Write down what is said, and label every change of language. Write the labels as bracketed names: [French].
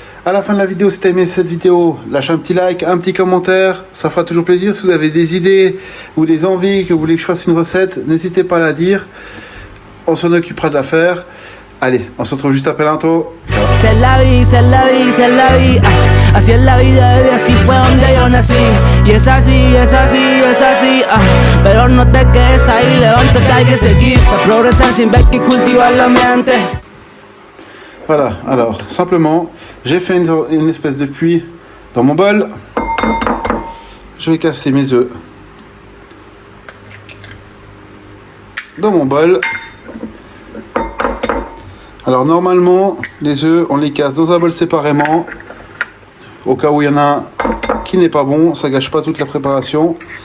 [French] À la fin de la vidéo, si tu as aimé cette vidéo, lâche un petit like, un petit commentaire, ça fera toujours plaisir. Si vous avez des idées ou des envies, que vous voulez que je fasse une recette, n'hésitez pas à la dire. On s'en occupera de la faire. Allez, on se retrouve juste après l'intro. C'est la vie, c'est la vie, c'est la vie. [Spanish] Así es la vida, baby, así fue donde yo nací. Y es así, es así, es así. Pero no te quedes ahí, levántate, hay que seguir. Para progresar sin ver y cultivar la mente. [French] Voilà, alors, simplement, j'ai fait une espèce de puits dans mon bol. Je vais casser mes œufs dans mon bol. Alors normalement, les œufs, on les casse dans un bol séparément, au cas où il y en a un qui n'est pas bon, ça gâche pas toute la préparation.